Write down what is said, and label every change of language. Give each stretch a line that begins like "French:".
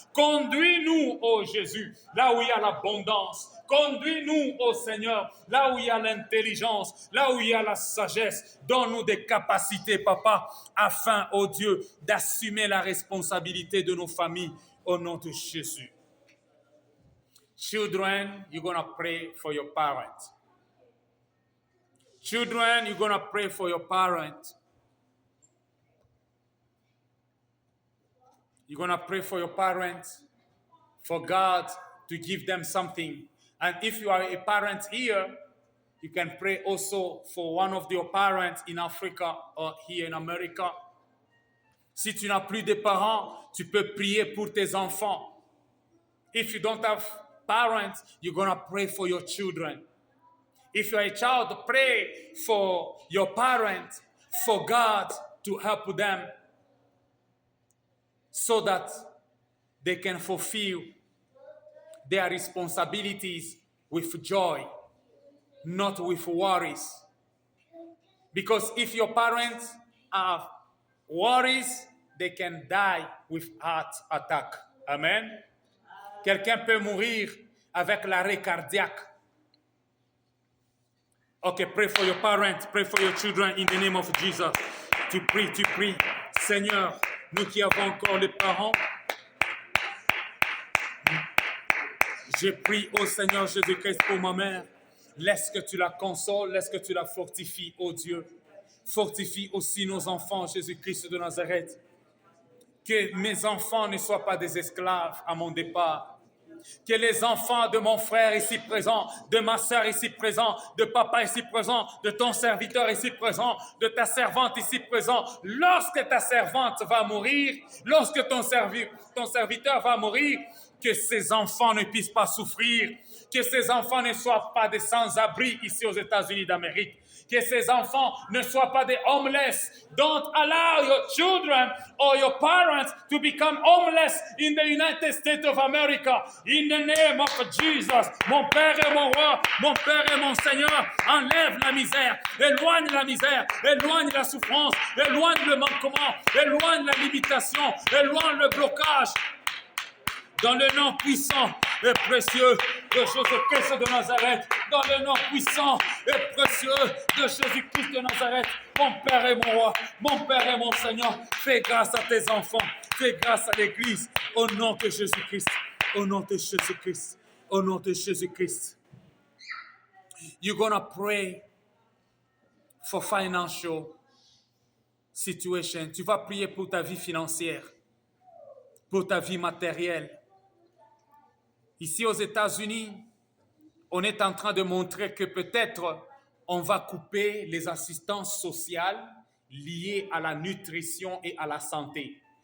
French: Conduis-nous, ô Jésus, là où il y a l'abondance. Conduis-nous, ô Seigneur, là où il y a l'intelligence, là où il y a la sagesse. Donne-nous des capacités, Papa, afin, ô Dieu, d'assumer la responsabilité de nos familles au nom de Jésus.
English: Children, you're going to pray for your parents. Children, you're going to pray for your parents. You're going to pray for your parents, for God to give them something. And if you are a parent here, you can pray also for one of your parents in Africa or here in America.
French: Si tu n'as plus de parents, tu peux prier pour tes enfants.
English: If you don't have parents, you're going to pray for your children. If you're a child, pray for your parents, for God to help them, so that they can fulfill their responsibilities with joy, not with worries. Because if your parents have worries, they can die with heart attack. Amen.
French: Quelqu'un peut mourir avec l'arrêt cardiaque.
English: Okay, pray for your parents, pray for your children in the name of Jesus.
French: Tu pries. Seigneur, nous qui avons encore les parents, je prie au Seigneur Jésus-Christ pour ma mère. Laisse que tu la consoles, laisse que tu la fortifies, ô Dieu. Fortifie aussi nos enfants, Jésus-Christ de Nazareth. Que mes enfants ne soient pas des esclaves à mon départ. Que les enfants de mon frère ici présent, de ma sœur ici présent, de papa ici présent, de ton serviteur ici présent, de ta servante ici présent, lorsque ta servante va mourir, lorsque ton serviteur va mourir, que ces enfants ne puissent pas souffrir, que ces enfants ne soient pas des sans-abri ici aux États-Unis d'Amérique, que ces enfants ne soient pas des homeless.
English: Don't allow your children or your parents to become homeless in the United States of America. In the name of Jesus,
French: mon Père et mon Roi, mon Père et mon Seigneur, enlève la misère, éloigne la souffrance, éloigne le manquement, éloigne la limitation, éloigne le blocage. Dans le nom puissant et précieux de Jésus-Christ de Nazareth, dans le nom puissant et précieux de Jésus-Christ de Nazareth, mon Père et mon Roi, mon Père et mon Seigneur, fais grâce à tes enfants, fais grâce à l'Église, au nom de Jésus-Christ, au nom de Jésus-Christ, au nom de Jésus-Christ.
English: You're gonna pray for financial situation.
French: Tu vas prier pour ta vie financière, pour ta vie matérielle. Ici aux États-Unis, on est en train de montrer que peut-être on va couper les assistances sociales liées à la nutrition et à la santé.